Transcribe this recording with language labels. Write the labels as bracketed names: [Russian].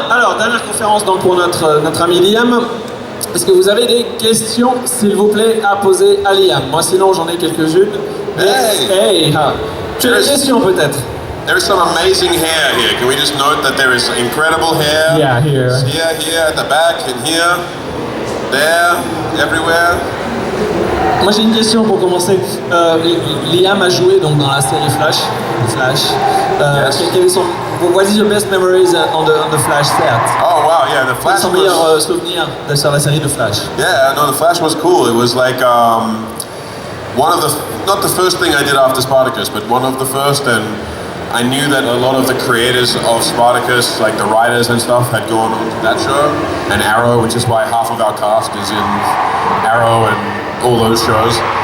[French] Alors, dernière conférence donc pour notre ami Liam. Est-ce que vous avez des questions, s'il vous plaît, à poser à Liam? Moi, sinon, j'en ai quelques-unes. Hey. Tu as des questions peut-être? [English] There is some amazing hair here. Can we just note that there is incredible hair? Yeah, here. Here, at the back, and here, there, everywhere. [French] Moi j'ai une question pour commencer. Liam a joué donc dans la série Flash. [English] Yes. [French] Quel est [English] what is your best memories on the Flash set? Oh wow, yeah, the Flash. [French] Quels sont meilleurs souvenirs sur la série de Flash? [English] Yeah, no, the Flash was cool. It was like one of the, not the first thing I did after Spartacus, but one of the first, and I knew that a lot of the creators of Spartacus, like the writers and stuff, had gone on to that show, and Arrow, which is why half of our cast is in Arrow and all those shows.